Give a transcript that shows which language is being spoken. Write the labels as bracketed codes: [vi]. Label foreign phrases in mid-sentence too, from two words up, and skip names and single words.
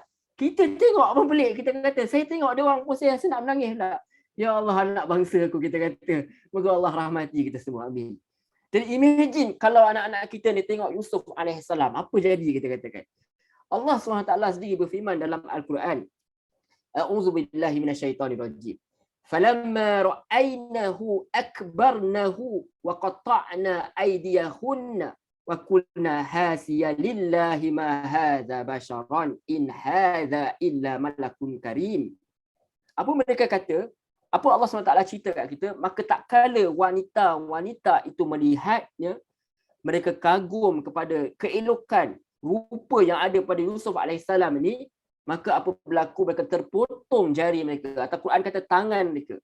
[ms] Kita tengok apa pelik, kita kata, saya tengok dia orang pun saya nak menangis lah. [ar] يا الله, [ms] anak bangsa aku, kita kata. Moga Allah rahmati kita semua. Amin. Jadi imagine kalau anak-anak kita ni tengok Yusuf alaihissalam, apa jadi kita katakan. Allah SWT sendiri berfirman dalam Al-Quran. [ar] أعوذ بالله من الشيطان الرجيم. فلما رأينه أكبرنه وقطعن أيديهن وقلن حاش لله ما هذا بشرا إن هذا إلا ملك كريم. [ms] Apa mereka kata? Apa Allah SWT cerita kat kita? Maka tak kala wanita itu melihatnya, mereka kagum kepada keelokan rupa yang ada pada Yusuf alaihissalam ini, maka apa berlaku? Mereka terpotong jari mereka. Atau Quran kata tangan mereka.